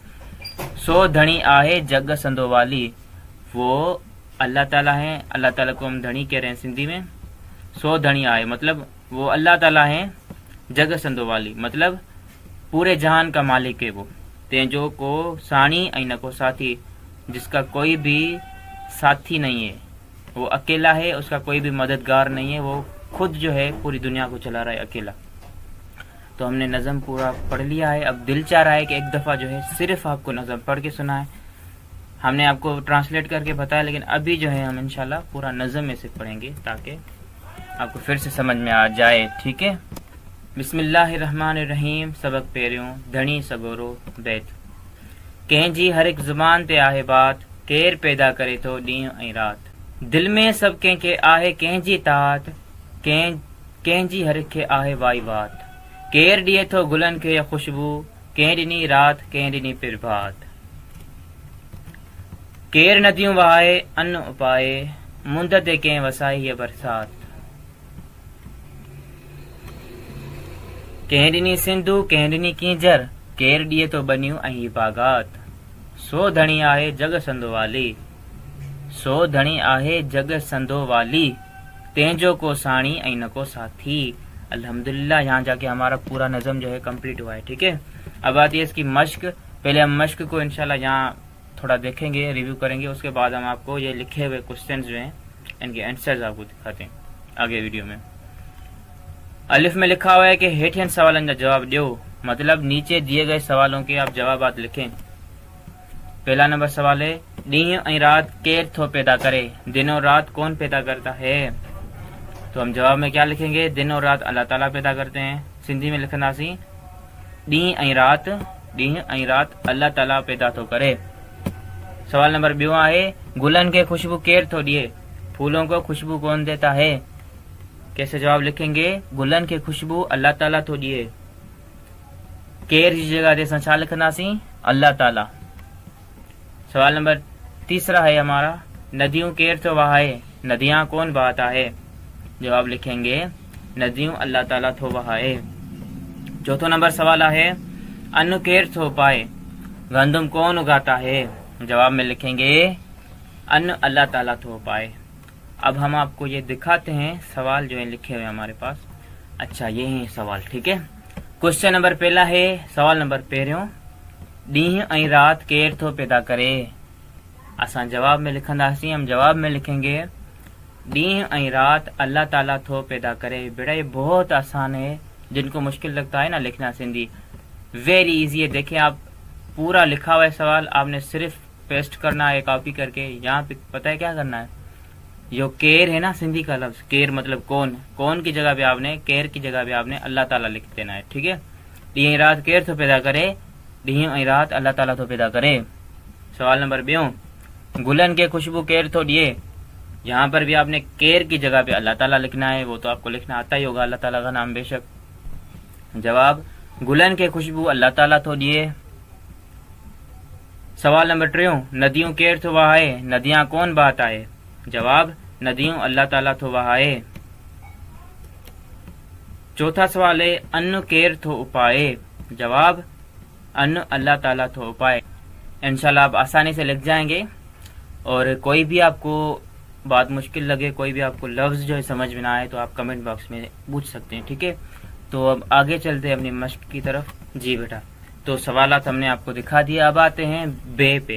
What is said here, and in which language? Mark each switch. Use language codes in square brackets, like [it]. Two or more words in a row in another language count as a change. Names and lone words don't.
[sd] सो धनी आहे जग संदो वाली, [ur] وہ اللہ تعالیٰ ہے، اللہ تعالیٰ کو ہم دھنی کہہ رہے ہیں سندھی میں. [sd] सो धनी आहे [ur] مطلب وہ اللہ تعالیٰ ہے, [sd] जग संदो वाली [ur] مطلب پورے جہان کا مالک ہے وہ. [sd] तेजो को साणी ऐं न को साथी, [ur] جس کا کوئی بھی ساتھی نہیں ہے، وہ اکیلا ہے، اس کا کوئی بھی مددگار نہیں ہے، وہ خود جو ہے پوری دنیا کو چلا رہا ہے اکیلا. تو ہم نے نظم پورا پڑھ لیا ہے۔ اب دل چاہ رہا ہے کہ ایک دفعہ جو ہے صرف آپ کو نظم پڑھ کے سنائے. ہم نے آپ کو ٹرانسلیٹ کر کے بتایا، لیکن ابھی جو ہے ہم ان شاء اللہ پورا نظم میں سے پڑھیں گے تاکہ آپ کو پھر سے سمجھ میں آ جائے. ٹھیک ہے, [sd] बिस्मिल्लाहिर्रहमानिर्रहीम। सबक पहरियों धनी सगोरो बैत। कहें जी हर एक जुबान ते आहे बात, केर पैदा करे तो ॾींहुं ऐं रात। दिल में सब के आहे कंहिंजी तात, कंहिंजी हर एक खे आहे वाई बात। केर दिए तो गुलन के या खुशबू, कंहिं ॾिनी रात कंहिं ॾिनी प्रभात। केर नदियों बहाए अन्न उपाए, मुंदत के वसाई है बरसात। कंहिं ॾिनी सिंधू कंहिं ॾिनी कींजर, केर ॾिए तो बनियूं ऐं बागात। सो धणी आहे जग संदो वाली, सो धणी आहे जग संदो वाली, तेंजो को साणी ऐं न को साथी। [ur] الحمدللہ یہاں جا کے ہمارا پورا نظم جو ہے کمپلیٹ ہوا ہے. ٹھیک ہے، اب آتی ہے اس کی مشق۔ پہلے ہم مشق کو ان شاء اللہ یہاں تھوڑا دیکھیں گے، ریویو کریں گے، اس کے بعد ہم آپ کو یہ لکھے ہوئے کوئسچنز جو ہیں ان کے آنسرز آپ کو دکھاتے ہیں آگے ویڈیو میں. الف میں لکھا ہوا ہے کہ [sd] हेठियन सवालन [ur] کا جواب دو، مطلب نیچے دیے گئے سوالوں کے آپ جوابات لکھیں. پہلا نمبر سوال ہے, [sd] ॾींहुं ऐं रात केर थो पैदा करे, [ur] دن اور رات کون پیدا کرتا ہے. تو ہم جواب میں کیا لکھیں گے، دن اور رات اللہ تعالیٰ پیدا کرتے ہیں. سندھی میں [sd] लिखंदासीं ॾींहुं ऐं रात अल्लाह ताला पैदा थो करे। सवाल नंबर ॿियो आहे, गुलन के खुशबू केर थो ॾिए, [ur] پھولوں کو خوشبو کون دیتا ہے. کیسے جواب لکھیں گے, [sd] गुलन के खुशबू अल्लाह ताला थो ॾिए। केर जी जगह ते असां छा लिखंदासीं, अल्लाह ताला। [ur] سوال نمبر تیسرا ہے ہمارا, [sd] नदियों केर थो वहाए, [ur] ندیاں کون بہاتا ہے. جواب لکھیں گے, [sd] नदियों अल्लाह ताला थो वहाए। [ur] چوتھو نمبر سوال ہے, [sd] अन्न केर थो पाए, [ur] گندم کون اگاتا ہے. جواب میں لکھیں گے, [sd] अन्न अल्लाह ताला थो पाए। [ur] اب ہم آپ کو یہ دکھاتے ہیں سوال جو ہے لکھے ہوئے ہمارے پاس. اچھا، یہ ہے سوال۔ ٹھیک ہے, [en] question number [ur] پہلا ہے, [sd] सवाल नंबर पहिरियों, ॾींहुं ऐं रात केर थो पैदा करे। असां जवाब में लिखंदासीं, [ur] ہم جواب میں لکھیں گے, [sd] ॾींहुं ऐं रात अल्लाह ताला थो पैदा करे। [ur] بیٹا یہ بہت آسان ہے، جن کو مشکل لگتا ہے نا لکھنا سندھی, [en] very easy [ur] है। دیکھیے آپ پورا لکھا ہوا ہے سوال، آپ نے صرف پیسٹ کرنا ہے کاپی کر کے. یہاں پہ پتا ہے کیا کرنا ہے، جو کیر ہے نا سندھی کا لفظ، کیر مطلب کون، کون کی جگہ پہ آپ نے، کیر کی جگہ پہ آپ نے اللہ تعالیٰ لکھ دینا ہے. ٹھیک ہے, [sd] ॾींहुं ऐं रात केर थो पैदा करे, ॾींहुं ऐं रात अल्लाह ताला थो पैदा करे। सवाल नंबर ॿियों, गुलन के खुशबू केर थो ॾिए। [ur] یہاں پر بھی آپ نے کیر کی جگہ پہ اللہ تعالیٰ لکھنا ہے، وہ تو آپ کو لکھنا آتا ہی ہوگا، اللہ تعالیٰ کا نام بیشک. [sd] जवाब, गुलन के खुशबू अल्लाह ताला थो ॾिए। सवाल नंबर टियों, नदियों केर थो वहाए, [ur] ندیاں کون بہاتا ہے. [sd] जवाब, नदियों अल्लाह ताला थो वहाए। [ur] چوتھا سوال ہے, [sd] अन्न केर थो उपाए। जवाब, अन्न अल्लाह ताला थो उपाए। [ur] ان شاء اللہ آپ آسانی سے لکھ جائیں گے، اور کوئی بھی آپ کو بات مشکل لگے، کوئی بھی آپ کو لفظ جو ہے سمجھ میں نہ آئے، تو آپ [en] comment box [ur] میں پوچھ سکتے ہیں. ٹھیک ہے، تو اب آگے چلتے ہیں اپنی مشق کی طرف۔ جی بیٹا، تو سوالات ہم نے آپ کو دکھا دیا. اب آتے ہیں بے پے.